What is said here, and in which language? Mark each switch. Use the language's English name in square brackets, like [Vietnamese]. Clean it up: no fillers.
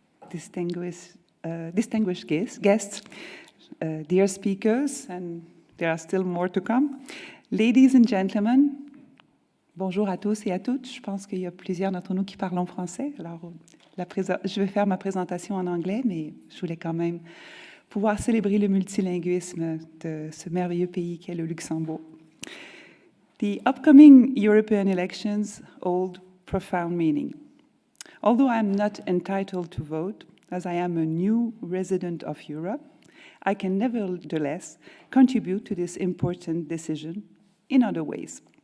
[English] Distinguished guests, dear speakers, and there are still more to come. Ladies and gentlemen, [French] Bonjour à tous et à toutes. Je pense qu'il y a plusieurs d'entre nous qui parlent en français. Alors, je vais faire ma présentation en anglais, mais je voulais quand même pouvoir célébrer le multilinguisme de ce merveilleux pays qu'est le Luxembourg. [English] The upcoming European elections hold profound meaning. Although I am not entitled to vote, as I am a new resident of Europe, I can nevertheless contribute to this important decision in other ways.